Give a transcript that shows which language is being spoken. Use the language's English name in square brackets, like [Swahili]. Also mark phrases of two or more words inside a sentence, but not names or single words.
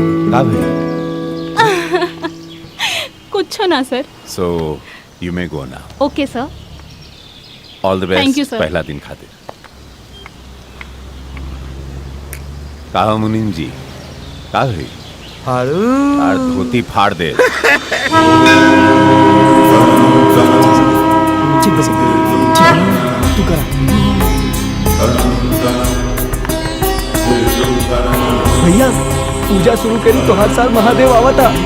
[Bhojpuri] का भाई? कुछ ना सर। [English] so you may go now. okay sir. all the Thank you, बेस्ट sir. [Bhojpuri] पहला दिन खातिर। कहा मुनीम जी, का भाई? यार धोती फाड़ दे। भैया पूजा शुरू करी तो हर साल महादेव आवता।